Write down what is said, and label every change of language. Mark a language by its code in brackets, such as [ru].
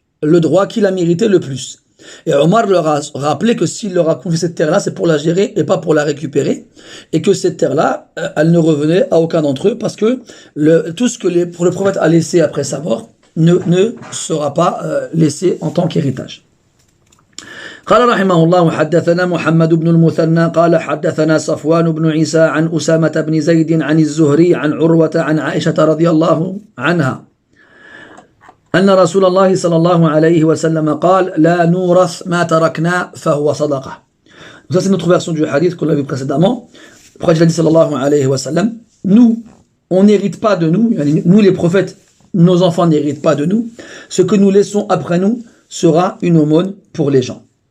[fr] le droit qu'il a mérité le plus. Et Omar leur a rappelé que s'il leur a confié cette terre-là, c'est pour la gérer et pas pour la récupérer, et que cette terre-là, elle ne revenait à aucun d'entre eux, parce que tout ce que le prophète a laissé après sa mort ne sera pas laissé en tant qu'héritage. [ar] قال رحمه الله حدثنا محمد بن المثنى قال حدثنا صفوان بن عيسى عن أسامة بن زيد عن الزهري عن عروة عن عائشة رضي الله عنها أن رسول الله صلى الله عليه وسلم قال لا نورث ما تركنا فهو صدقة. [fr] Ça c'est notre version du hadith qu'on a vu précédemment. Le prophète a dit sallallahu alayhi wa sallam, nous, on n'hérite pas de nous, nous les prophètes, nos enfants n'héritent pas de nous, ce que nous laissons après nous sera une aumône pour les gens.